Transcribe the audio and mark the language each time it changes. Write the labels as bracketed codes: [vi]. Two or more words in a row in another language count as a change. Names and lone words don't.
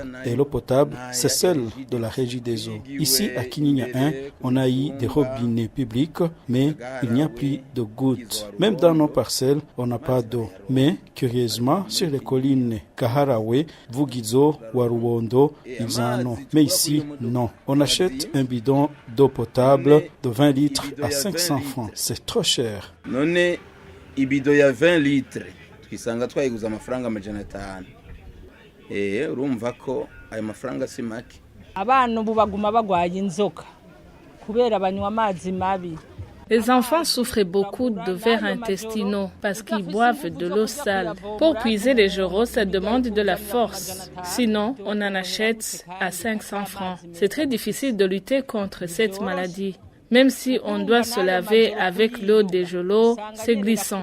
[fr] Et l'eau potable, c'est celle de la Régie des eaux. Ici, à Kinyinya 1, on a eu des robinets publics, mais il n'y a plus de gouttes. Même dans nos parcelles, on n'a pas d'eau. Mais, curieusement, sur les collines Kaharawe, Vugizo, Waruondo, ils en ont. Mais ici, non. On achète un bidon d'eau potable de 20 litres à 500 francs. C'est trop cher. [rn] Ibido ya 20 litres twisanga twayiguza amafaranga 500. Urumva ko ayo mafaranga si make. Abana ubu baguma bagwaye inzoka kubera banywa amazi mabi. [fr] Les enfants souffrent beaucoup de vers intestinaux parce qu'ils boivent de l'eau sale. Pour puiser les joros, ça demande de la force. Sinon, on en achète à 500 francs. C'est très difficile de lutter contre cette maladie. Même si on doit se laver avec l'eau des gelots, c'est glissant.